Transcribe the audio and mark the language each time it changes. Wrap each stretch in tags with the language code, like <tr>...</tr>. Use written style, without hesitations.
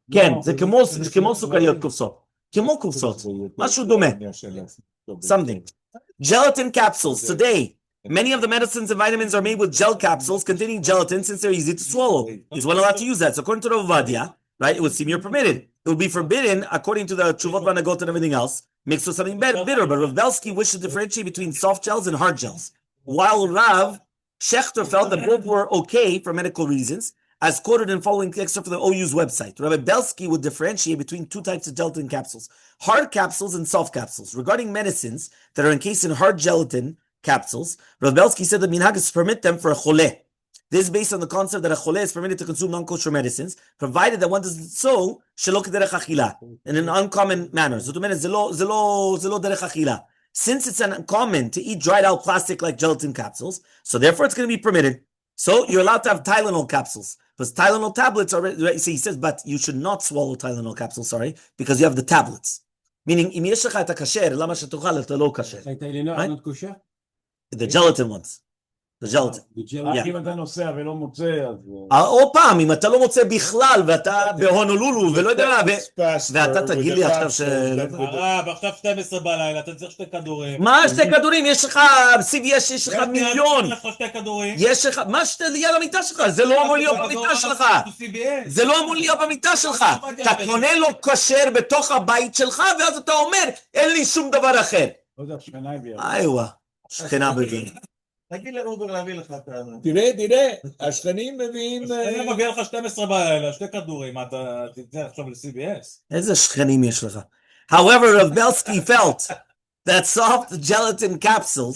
<he>כן, זה כמו סוכריות קופסות. כמו קופסות. משהו דומה. Something.</he> <en>Gelatin capsules. Today, many of the medicines and vitamins are made with gel capsules containing gelatin since they're easy to swallow. Is one allowed to use that? So according to Rav Ovadia, right, it would seem you're permitted. It would be forbidden according to the Tshuvot Vanagot and everything else, mixed with something bitter. But Rav Belsky wished to differentiate between soft gels and hard gels. While Rav Schechter felt that both were okay for medical reasons, as quoted in following excerpt from the OU's website. Rabbi Belsky would differentiate between two types of gelatin capsules, hard capsules and soft capsules. Regarding medicines that are encased in hard gelatin capsules, Rabbi Belsky said that minhag is permit them for a choleh. This is based on the concept that a choleh is permitted to consume non-kosher medicines, provided that one does so shelo k'derech achila, in an uncommon manner.</en> <he>Zot omeret, ze lo derech achila.</he> <en>Since it's uncommon to eat dried out plastic like gelatin capsules, so therefore it's going to be permitted. So you're allowed to have Tylenol capsules. Because Tylenol tablets are, so he says, but you should not swallow Tylenol capsules, because you have the tablets.</en> <he>Meaning, אם יש לך את הכשר, למה שתאכל את הלא כשר?</he> <en>not kosher? The gelatin ones. The gelatin. The gelatin.</en> <he>אם אתה נוסע ולא מוצא, אז... עוד פעם, אם אתה לא מוצא בכלל, ואתה בהונולולו, ולא יודע מה, ואתה תגיד לי עכשיו ש... עכשיו 12 בלילה, אתה צריך 2 כדורים. מה 2 כדורים? יש לך, CVS, יש לך מיליון. יש לך 2 כדורים. יש לך, מה שאתה ליד המיטה שלך? זה לא אמור להיות במיטה שלך. זה לא אמור להיות במיטה שלך. אתה קונה לו כשר בתוך הבית שלך, ואז אתה אומר, אין לי שום דבר אחר. איווה, שכנה בגין. תגיד לאובר להביא לך את זה. תראה, השכנים מביאים... אני מביא לך 12 בלילה, 2 כדורים, אתה תצא עכשיו ל-CBS. איזה שכנים יש לך?</he> <en>However, Rav Belsky felt that soft gelatin capsules...</en>